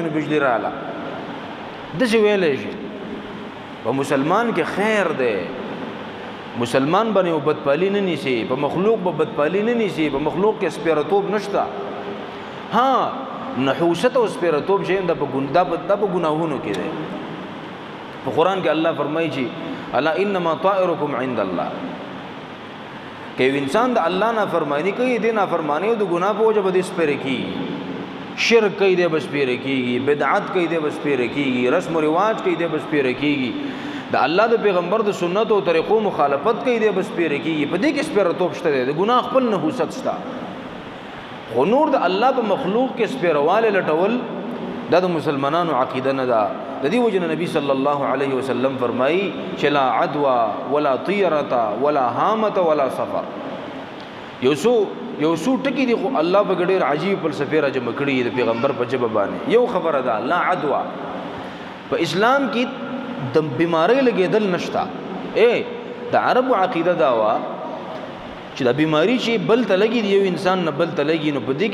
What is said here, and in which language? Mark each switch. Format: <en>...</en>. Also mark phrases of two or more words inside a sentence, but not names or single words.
<ps>بجلی رااله د څه ویل شي په مسلمان کې خیر ده مسلمان باندې بدپالی نه نیسي په مخلوق به بدپالی نه نیسي په مخلوق کې سپیرتوب نشتا ها نحوست او سپیرتوب چې د په ګناهونو کې ده په قران کې الله فرمایي چې</ps> <ar>الا انما طائركم عند الله</ar> <ps>که انسان د الله نه فرمانی کوي د نه فرمانی او د ګناه په وجه به سپیر کی شرک کوي د بس پیر کیږي بدعت کوي د بس پیر کیږي رسم او رواج کوي د بس پیر کیږي د الله د پیغمبر د سنت او طریقو مخالفت کوي د بس پیر کیږي په دې کې سپیرتوب شته د ګناه خپل نه حوست شته خو نور د الله په مخلوق کې سپیرواله لټول د مسلمانانو عقیده نه ده د دې وجه نبی</ps> <ar>صلی الله علیه وسلم</ar> <ps>فرمایي چې</ps> <ar>لا عدوى ولا طيره ولا هامه ولا سفر</ar> <ps>یو سو ټکی دی خو الله په ګډیر عجیب فلسفه را جمع کړی د پیغمبر په جواب باندې یو خبره ده</ps> <ar>لا عدوى</ar> <ps>په اسلام کې د بیماری لګیدل نشتا د عربو عقیده دا وا چې د بیماری چې بل ته لګي یو انسان نه بل ته لګي نو په دې</ps>